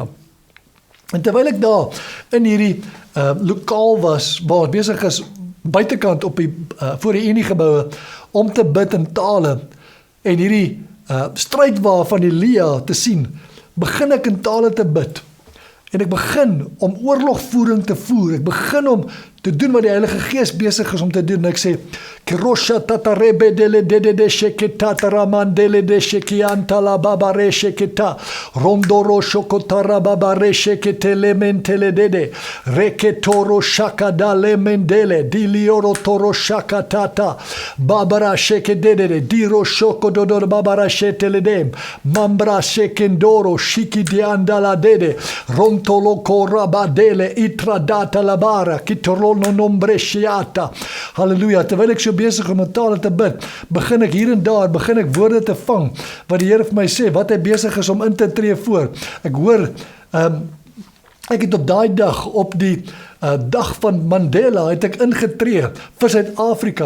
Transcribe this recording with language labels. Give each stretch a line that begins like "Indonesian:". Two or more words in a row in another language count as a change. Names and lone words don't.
Afrikaans: En terwyl ek daar in hierdie lokaal was, waar ons besig is, buitekant op die, voor die Unie-geboue, om te bid in tale, en hierdie strydwa van Elia te sien, begin ek in tale te bid. En ek begin om oorlogvoering te voer. Ek begin om te doen wat die Heilige Gees besig is om te doen. En ek sê, Kirosha tatarebe dele de sheketa taramandele de shekianta la babare sheketa rondoro shokotara babare sheketele mentele dede reketoro shakadale mendele dilioro toro shakatata babara shekedede diro shokododor babara sheteledem mambra shekendoro shikidiandala dede rontolo korabadele itradata labara kitorono nombreshiata. Halleluja. Terwyl ek so besig om in tale te bid, begin ek hier en daar, begin ek woorde te vang, wat die Here vir my sê, wat hy besig is om in te tree voor. Ek hoor, ek het op daai dag, op die dag van Mandela, het ek ingetree vir Suid-Afrika.